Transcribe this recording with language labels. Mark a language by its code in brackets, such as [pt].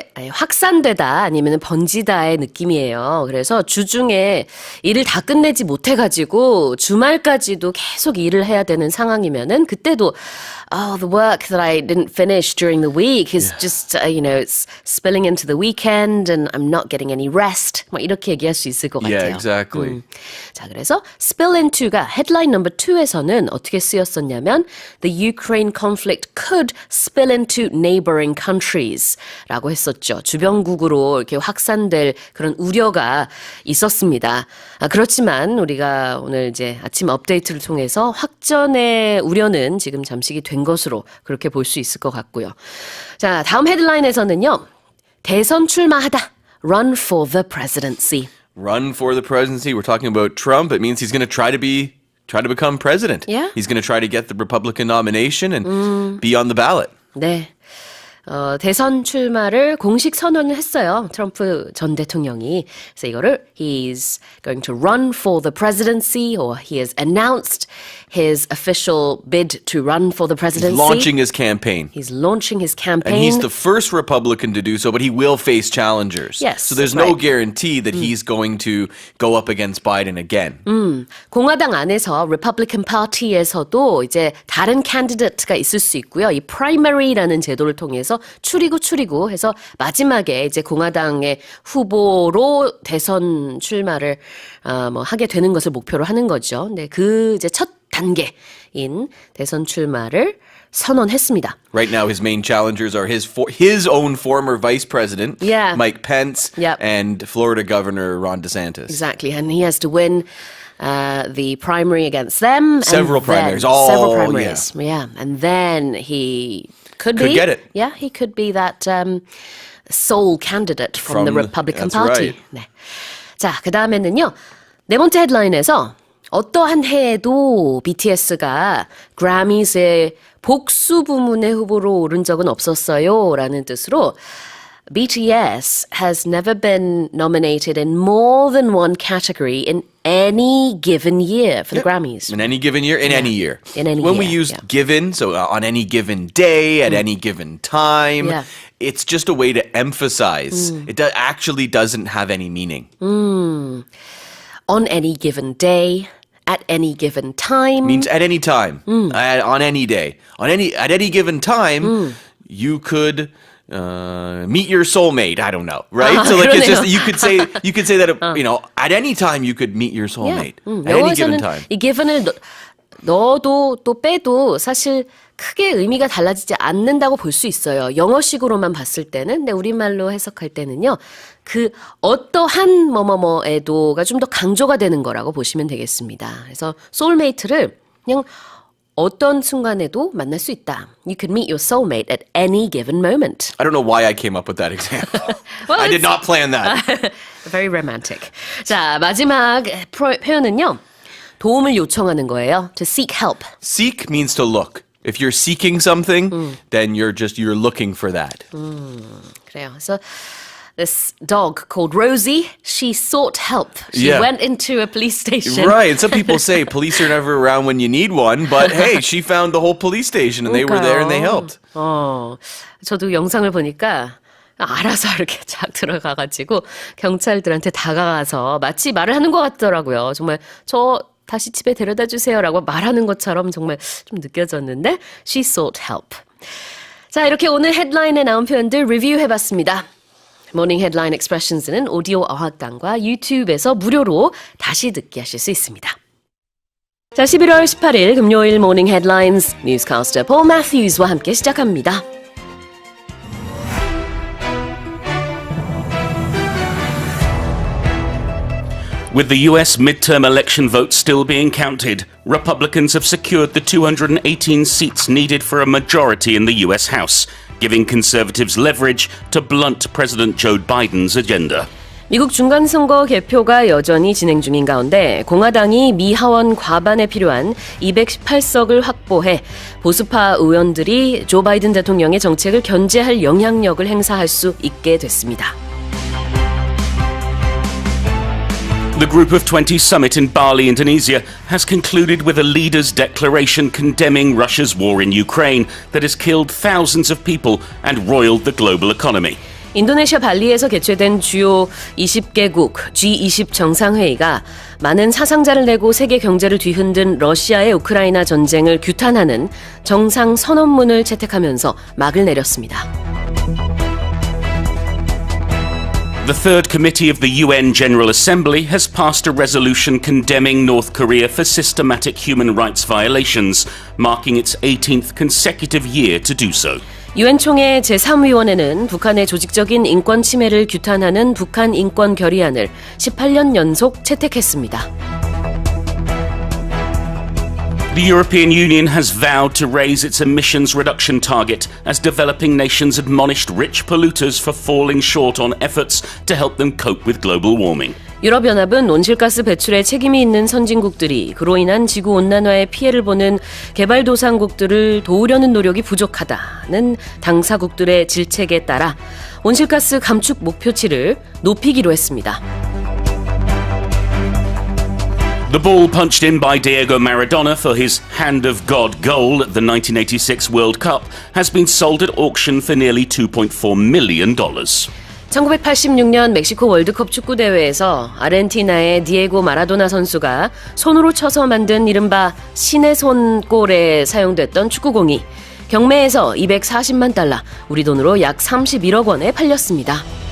[ko] 확산되다 아니면 번지다의 느낌이에요. 그래서 주중에 일을 다 끝내지 못해가지고 주말까지도 계속 일을 해야 되는 상황이면은 그때도 [en] the work that I didn't finish during the week is just, it's spilling into the weekend and I'm not getting any rest. [ko] 뭐 이렇게 얘기할 수 있을 것 같아요. [en] Yeah, exactly. [ko] 자, 그래서 [en] spill into가 headline number 2에서는 [ko] 어떻게 쓰였었냐면 [en] the Ukraine conflict could spill into neighboring countries [ko] 라고 했었죠. 주변국으로 이렇게 확산될 그런 우려가 있었습니다. 그렇지만 우리가 오늘 이제 아침 업데이트를 통해서 확전의 우려는 지금 잠식이 된 것으로 그렇게 볼 수 있을 것 같고요. 자, 다음 헤드라인에서는요. 대선 출마하다. [en] Run for the presidency. Run for the presidency. We're talking about Trump. It means he's going to try to become president. Yeah. He's going to try to get the Republican nomination and be on the ballot. [ko] 네. 대선 출마를 공식 선언을 했어요. 트럼프 전 대통령이. 그래서 이거를 [en] he's going to run for the presidency or he has announced his official bid to run for the presidency. He's launching his campaign. He's launching his campaign. And he's the first Republican to do so, but he will face challengers. Yes. So there's no guarantee that he's going to go up against Biden again. [ko] 공화당 안에서 Republican Party에서도 이제 다른 candidate가 있을 수 있고요. 이 primary라는 제도를 통해서 추리고 해서 마지막에 이제 공화당의 후보로 대선 출마를 하게 되는 것을 목표로 하는 거죠. 네, 그 이제 첫 단계인 대선 출마를 선언했습니다. [en] Right now, his main challengers are his own former vice president, Mike Pence, and Florida Governor Ron DeSantis. Exactly, and he has to win the primary against them. Several primaries. Several primaries. Yeah, and then he could get it. Yeah, he could be that sole candidate from the Republican Party. Right. [ko] 네. 자, 그 다음에는요. 네 번째 헤드라인에서 어떠한 해에도 BTS가 그래미스의 복수 부문의 후보로 오른 적은 없었어요. 라는 뜻으로 [en] BTS has never been nominated in more than one category in any given year for the Grammys. In any given year? In any year. In any when year, we use given, so on any given day, at any given time, it's just a way to emphasize. It actually doesn't have any meaning. On any given day, at any given time. Means at any time, on any day. At any given time, you could meet your soulmate. I don't know, right? So like it's just you could say that at any time you could meet your soulmate. At any given time. [ko] 이 given을 넣어도 또 빼도 사실 크게 의미가 달라지지 않는다고 볼 수 있어요. 영어식으로만 봤을 때는. 근데 우리말로 해석할 때는요. 그 어떠한 뭐뭐뭐에도가 좀 더 강조가 되는 거라고 보시면 되겠습니다. 그래서 soulmate를 그냥 어떤 순간에도 만날 수 있다. [en] You could meet your soulmate at any given moment. I don't know why I came up with that example. Well, I did not plan that. Very romantic. [ko] 자, 마지막 표현은요. 도움을 요청하는 거예요. [en] To seek help. Seek means to look. If you're seeking something, then you're looking for that. [ko] 그래요. 그래서 [en] this dog called Rosie, she sought help. She went into a police station. Right. And some people say police are never around when you need one, but hey, she found the whole police station and they were there and they helped. [ko] 저도 영상을 보니까 알아서 이렇게 쫙 들어가가지고 경찰들한테 다가가서 마치 말을 하는 것 같더라고요. 정말 저 다시 집에 데려다 주세요라고 말하는 것처럼 정말 좀 느껴졌는데 [en] she sought help. [ko] 자, 이렇게 오늘 헤드라인에 나온 표현들 리뷰해봤습니다. 모닝 헤드라인 익스프레션스는 오디오 어학당과 유튜브에서 무료로 다시 듣기 하실 수 있습니다. 자, 11월 18일 금요일 모닝 헤드라인스 뉴스캐스터 폴 매튜스와 함께 시작합니다. [en] With the US midterm election votes still being counted, Republicans have secured the 218 seats needed for a majority in the US House, giving conservatives leverage to blunt President Joe Biden's agenda. [ko] 미국 중간선거 개표가 여전히 진행 중인 가운데 공화당이 미 하원 과반에 필요한 218석을 확보해 보수파 의원들이 조 바이든 대통령의 정책을 견제할 영향력을 행사할 수 있게 됐습니다. [en] The Group of 20 summit in Bali, Indonesia, has concluded with a leader's declaration condemning Russia's war in Ukraine that has killed thousands of people and roiled the global economy. [ko] 인도네시아 발리에서 개최된 주요 20개국 G20 정상회의가 많은 사상자를 내고 세계 경제를 뒤흔든 러시아의 우크라이나 전쟁을 규탄하는 정상 선언문을 채택하면서 막을 내렸습니다. [en] The Third Committee of the UN General Assembly has passed a resolution condemning North Korea for systematic human rights violations, marking its 18th consecutive year to do so. [ko] 유엔 총회 제3위원회는 북한의 조직적인 인권 침해를 규탄하는 북한 인권 결의안을 18년 연속 채택했습니다. [en] The European Union has vowed to raise its emissions reduction target as developing nations admonished rich polluters for falling short on efforts to help them cope with global warming. [ko] 유럽연합은 온실가스 배출에 책임이 있는 선진국들이 그로 인한 지구온난화의 피해를 보는 개발도상국들을 도우려는 노력이 부족하다는 당사국들의 질책에 따라 온실가스 감축 목표치를 높이기로 했습니다. [en] The ball punched in by Diego Maradona for his Hand of God goal at the 1986 World Cup has been sold at auction for nearly $2.4 million. [ko] 1986년 멕시코 월드컵 축구대회에서 아르헨티나의 디에고 마라도나 선수가 손으로 쳐서 만든 이른바 신의 손 골에 사용됐던 축구공이 경매에서 $240만, 우리 돈으로 약 31억 원에 팔렸습니다.